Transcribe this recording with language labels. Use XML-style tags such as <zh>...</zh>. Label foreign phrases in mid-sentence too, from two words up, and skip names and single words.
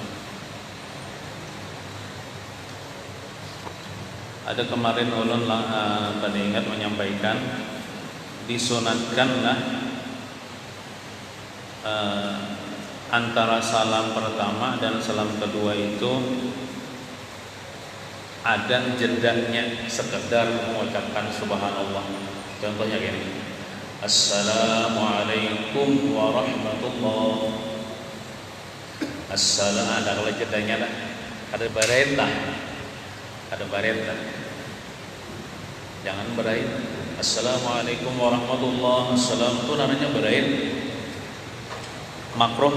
<bjn>Ada kemarin ulun tadi ingat menyampaikan disunatkanlah antara salam pertama dan salam kedua itu ada jedanya sekedar mengucapkan subhanallah.</bjn> <id>Contohnya gini,</id> <ar>السلام عليكم ورحمة الله.</ar> <bjn>Ada kalau jedanya lah, ada barentah, jangan berain.</bjn> <ar>السلام عليكم ورحمة الله.</ar> <bjn>Assalam itu namanya berain, makruh.</bjn>